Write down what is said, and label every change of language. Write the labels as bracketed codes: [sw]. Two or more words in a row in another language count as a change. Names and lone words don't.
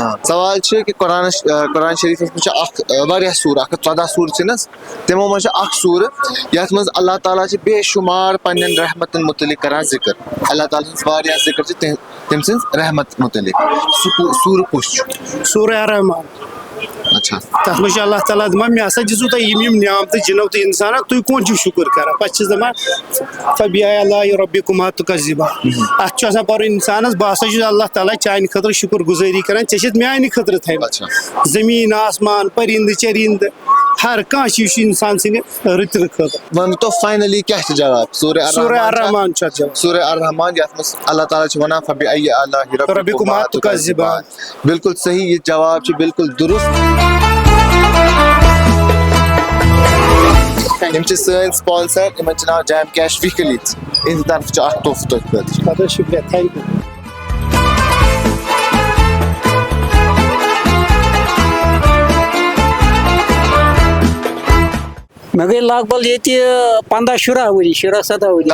[ks] سوال چھُ کہِ قرآن شریٖفس منٛز چھُ اکھ واریاہ سوٗرٕ 114 سوٗرٕ چھِ نہ حظ تِمو منٛز چھُ اکھ سوٗرٕ یتھ منٛز اللہ تعالیٰ چھِ بے شُمار پننٮ۪ن رحمتن مُتعلق کران ذِکر اللہ تعالیٰ ہٕنٛز واریاہ ذِکر چھِ تٔمۍ سٕنٛز رحمت مُتعلق سُہ سوٗرٕ کُس چھُ سورہ الرحمان अच्छा تَتھ منٛز چھُ اللہ تعالیٰ دَپان مےٚ ہسا دِژوٕ تۄہہِ یِم نعمتہٕ جِنو تہٕ اِنسانو تُہۍ کوٚت چھِو شُکُر کران پَتہٕ چھِس دَپان [ar] فَبِأَيِّ آلَاءِ رَبِّكُمَا تُكَذِّبَانِ [ks] اَتھ چھُ آسان پَرُن اِنسانَس بہٕ ہسا چھُس اللہ تعالیٰ چانہِ خٲطرٕ شُکُر گُزٲری کران ژےٚ چھِتھ میانہِ خٲطرٕ تھٲیمٕژ زٔمیٖن آسمان پٔرِنٛدٕ چٔرِنٛدٕ ہر کانٛہہ چیٖز چھُ اِنسان سٕنٛدِ رٕتنہٕ خٲطرٕ. [ur] تو فائنلی کیا ہے جواب [ks] سورہ الرحمان چھُ اَتھ جواب. سورہ الرحمان یَتھ منٛز اللہ تعالیٰ چھُ وَنان [ar] فَبِأَيِّ آلَاءِ رَبِّكُمَا تُكَذِّبَانِ. [ks] بالکل صحیح, یہ جواب چھُ بالکل درست. یِم چھِ سٲنۍ سپانسر, یِمن چھُ ناو جیم کیش ویٖکلیٖز, اِہنٛدِ طرفہٕ چھُ اکھ تحفہٕ تۄہہِ خٲطرٕ. اَدٕ حظ شُکریہ, [en] thank you. [ks] مےٚ گٔے لگ بگ ییٚتہِ 15-16 ؤری 17 ؤری.